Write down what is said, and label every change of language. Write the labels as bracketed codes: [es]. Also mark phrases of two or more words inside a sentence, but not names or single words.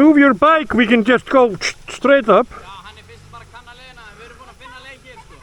[en] move your bike, we can just go straight up. [is] Já, hann fyrst bara að kanna leiðina, við erum búin að finna leið hér, sko.